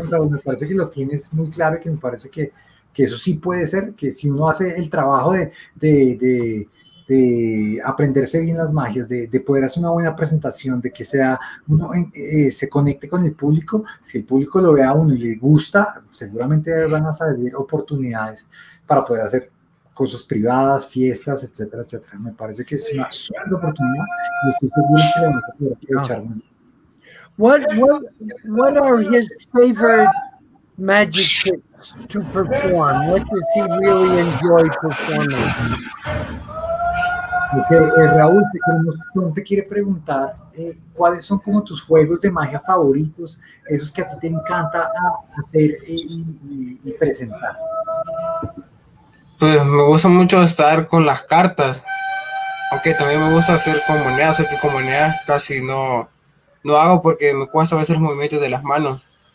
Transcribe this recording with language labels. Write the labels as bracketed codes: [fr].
[es] Me parece que lo tienes muy claro y que me parece que eso sí puede ser, que si uno hace el trabajo de aprenderse bien las magias, de poder hacer una buena presentación, de que uno se conecte con el público, si el público lo ve a uno y le gusta, seguramente van a salir oportunidades para poder hacer cosas privadas, fiestas, etcétera, etcétera. Me parece que es una super oportunidad y estoy seguro que la vamos a poder aprovechar muy bien. [en] What are his favorite magic tricks to perform? What does he really enjoy performing? [es] Ok, Raúl, Tom te quiere preguntar cuáles son como tus juegos de magia favoritos, esos que a ti te encanta hacer y presentar. Pues me gusta mucho estar con las cartas, aunque también me gusta hacer con monedas, aunque con monedas casi no hago porque me cuesta a veces los movimientos de las manos.